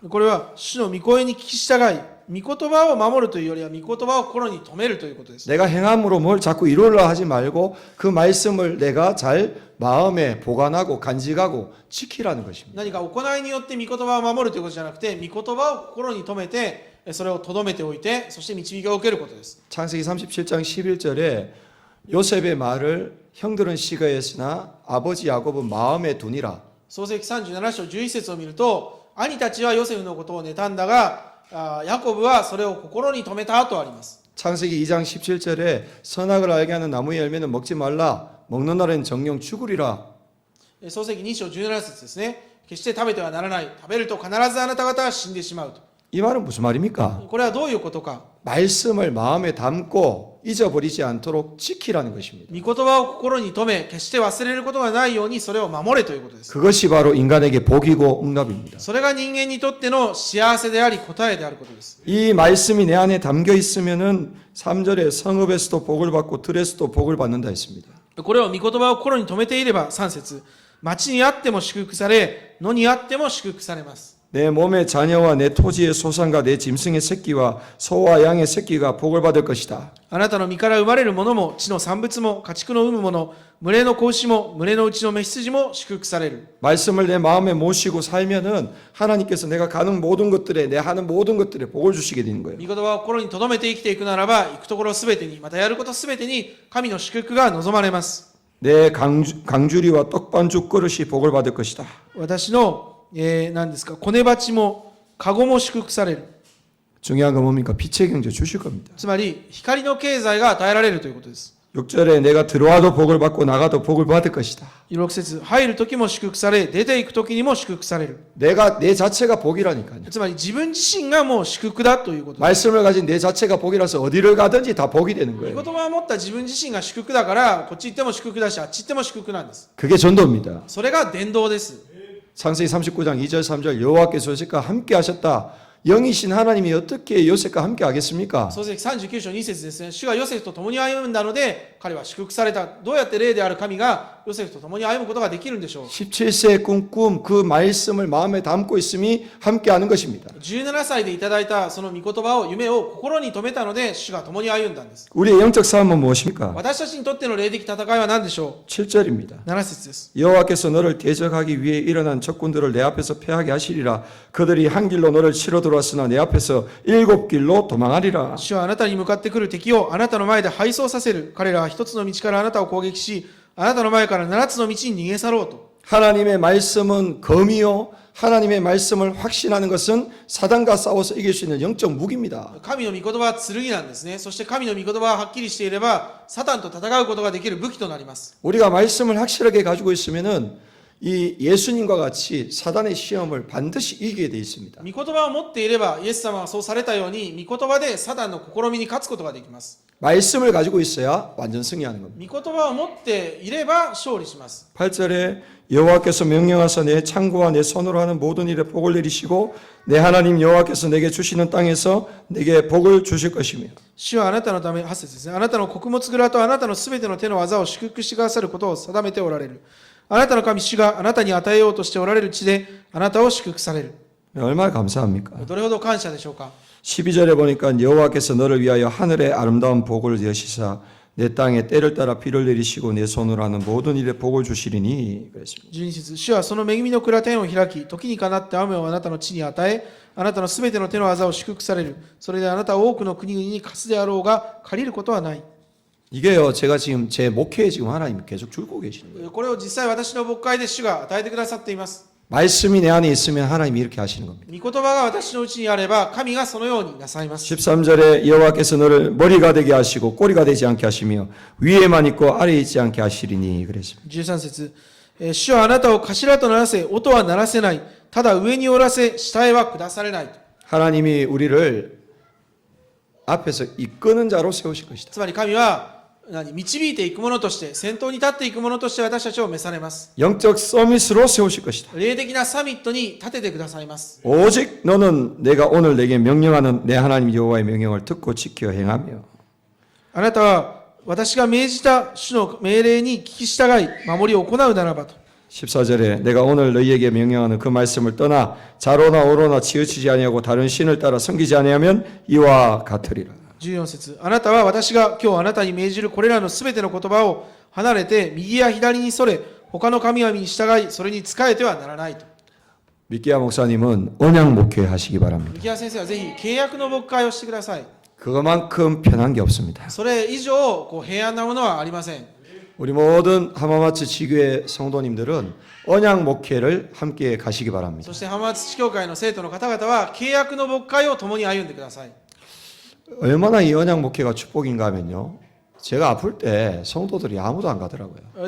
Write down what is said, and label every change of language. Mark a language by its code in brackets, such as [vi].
[ja] これは主の御声に聞き従い、御言葉を守るというよりは御言葉を心に留めるということです。 [ko] 내가 행함으로 뭘 자꾸 이루려 하지 말고 그 말씀을 내가 잘 마음에 보관하고 간직하고 지키라는 것입니다. [ja] 何か行いによって御言葉を守るということじゃなくて、御言葉を心に留めて、それを留めておいて、そして導きを受けることです。 [ko] 창세기 37장 11절에 요셉의 말을 형들은 시가했으나 아버지 야곱은 마음에 두니라. [ja] 創世記37章11節を見ると、兄たちはヨセフのことを妬んだが、ヤコブはそれを心に留めたとあります。 [ko] 창세기 2장 17절에 선악을 알게 하는 나무의 열매는 먹지 말라. 먹는 날엔 정령 죽으리라. [ja] 創世記2章17節ですね。決して食べてはならない。食べると必ずあなた方は死んでしまうと。 [ko] 이 말은 무슨 말입니까? [ja] これはどういうことか。 [ko] 말씀을 마음에 담고 잊어버리지 않도록 지키라는 것입니다. [ja] 御言葉を心に留め、決して忘れることがないようにそれを守れということです。 [ko] 그것이 바로 인간에게 복이고 응답입니다. [ja] それが人間にとっての幸せであり答えであることです。 [ko] 이 말씀이 내 안에 담겨 있으면은 3절에 성읍에서도 복을 받고 들에서도 복을 받는다 했습니다. [ja] これを御言葉を心に留めていれば3節、町にあっても祝福され、野にあっても祝福されます。 [ko] 내 몸의 자녀와 내 토지의 소산과 내 짐승의 새끼와 소와 양의 새끼가 복을 받을 것이다. [ja] あなたの身から生まれるものも、地の産物も、家畜の産むもの、群れの子牛も、群れのうちの雌羊も祝福される。 [ko] 말씀을 내 마음에 모시고 살면은 하나님께서 내가 가는 모든 것들에 내 하는 모든 것들에 복을 주시게 되는 거예요. [ja] 御言葉を心に留めて生きていくならば、行くところすべてに、またやることすべてに、神の祝福が望まれます。 [ko] 내 강주리와 떡반죽 그릇이 복을 받을 것이다. [ja] 私の、何ですか、骨鉢も、籠も祝福される。 [ko] 중요한 건 뭡니까? 빛의 경제 주실 겁니다. [ja] つまり、光の経済が与えられるということです。 [ko] 6절에 내가 들어와도 복을 받고 나가도 복을 받을 것이다. [ja] 6節、入る時も祝福され、出ていく時にも祝福される。 [ko] 내가 내 자체가 복이라니까요. [ja] つまり、自分自身がもう祝福だということです。 [ko] 말씀을 가진 내 자체가 복이라서 어디를 가든지 다 복이 되는 [ja] 御 [ko] 거예요. [ja] 言葉を持った自分自身が祝福だから、こっち行っても祝福だし、あっち行っても祝福なんです。 [ko] 그게 전도입니다. [ja] それが伝道です。 [ko] 창세기 39장 2절 3절 여호와께서 요셉과 함께 하셨다. 영이신 하나님이 어떻게 요셉과 함께 하겠습니까? [ja] 創世記39章2節ですね。主がヨセフと共に歩んだので、彼は祝福された。どうやって霊である神がヨセフと共に歩むことができるんでしょう。 [ko] 17세의 꿈 그 말씀을 마음에 담고 있음이 함께 하는 것입니다. [ja] 17歳でいただいたその御言葉を、夢を心に留めたので、主が共に歩んだんです。 [ko] 우리의 영적 싸움은 무엇입니까? [ja] 私たちにとっての霊的戦いは何でしょ [ko] 7절입니다. [ja] う。7節です。 [ko] 여호와께서 너를 대적하기 위해 일어난 적군들을 내 앞에서 패하게 하시리라. 그들이 한 길로 너를 치러 들어왔으나 내 앞에서 7 길로 도망하리라. [ja] 主はあなたに向かってくる敵をあなたの前で敗走させる。彼らは一つの道からあなたを攻撃し、あなたの前から7つの道に逃げ去ろうと。 [ko] 하나님의 말씀은 검이요. 하나님의 말씀을 확신하는 것은 사단과 싸워서 이길 수 있는 영적 무기입니다. [ja] 神の御言葉は剣なんですね。そして神の御言葉ははっきりしていれば、サタンと戦うことができる武器となります。 [ko] 우리가 말씀을 확실하게 가지고 있으면은 이 예수님과 같이 사단의 시험을 반드시 이기게 돼 있습니다. [ja] 御言葉を持っていれば、イエス様はそうされたように、御言葉でサタンの試みに勝つことができます。 [ko] 말씀을 가지고 있어야 완전 승리하는 겁니다. [ja] 御言葉を持っていれば勝利します。 [ko] 8절에 여호와께서 명령하사 내 창고와 내 손으로 하는 모든 일에 복을 내리시고 내 하나님 여호와께서 내게 주시는 땅에서 내게 복을 주실 것이며 [ja] 主はあなたのため、8節ですね。あなたの穀物蔵とあなたのすべての手の技を祝福してくださることを定めておられる。あなたの神主があなたに与えようとしておられる地であなたを祝福される。 [ko] 얼마나 감사합니까? [ja] どれほど感謝でしょうか。 [ko] 12절에 보니까 여호와께서 너를 위하여 하늘의 아름다운 복을 여시사 내 땅에 때를 따라 비를 내리시고 내 손으로 하는 모든 일에 복을 주시리니 그랬습니다. [ja] 12節、主はその恵みの蔵天を開き、時にかなって雨をあなたの地に与え、あなたのすべての手の技を祝福される。それであなたは多くの国々に貸すであろうが、借りることはない。 [ko] 이게요, 제가 지금 제 목회에 지금 하나님 계속 주고 계시는 거예요. [ja] これを実際私の牧会で主が与えてくださっています。 [ko] 말씀이 내 안에 있으면 하나님이 이렇게 하시는 겁니다. [ja] 御言葉が私のうちにあれば、神がそのようになさいます。 [ko] 13절에 여호와께서 너를 머리가 되게 하시고 꼬리가 되지 않게 하시며 위에만 있고 아래에 있지 않게 하시리니 그랬습니다. [ja] 13節、主はあなたを頭とならせ、音は鳴らせない。ただ上におらせ、下へは下されない。 [ko] 하나님이 우리를 앞에서 이끄는 자로 세우실 것이다. [ja] つまり神は導いていくものとして、先頭に立っていくものとして私たちを召されます。 [ko] 영적 서밋으로 세우실 것이다. [ja] 霊的なサミットに立ててくださいます。 [ko] 오직 너는 내가 오늘 내게 명령하는 내 하나님 여호와의 명령을 듣고 지켜 행하며 [ja] あなたは私が命じた主の命令に聞き従い、守りを行うならばと。 [ko] 14절에 내가 오늘 너희에게 명령하는 그 말씀을 떠나 좌로나 우로나 치우치지 아니하고 다른 신을 따라 섬기지 아니하면 이와 같으리라. [ja] 14節、あなたは私が今日あなたに命じるこれらのすべての言葉を離れて右や左にそれ、他の神々に従い、それに仕えてはならないと。 [ko] 미끼야 목사님은 언약 목회 하시기 바랍니다. [ja] 木屋先生はぜひ契約の牧会をしてください。 [ko] 그것만큼 편한 게 없습니다. [ja] それ以上平安なものはありません。 [ko] 우리 모든 하마마츠 지교회 성도님들은 언약 목회를 함께 가시기 바랍니다. [ja] そして浜松地教会の生徒の方々は契約の牧会を共に歩んでください。 [ko] 얼마나 이 언약 목회가 축복인가 하면요. 제가 아플 때 성도들이 아무도 안 가더라고요.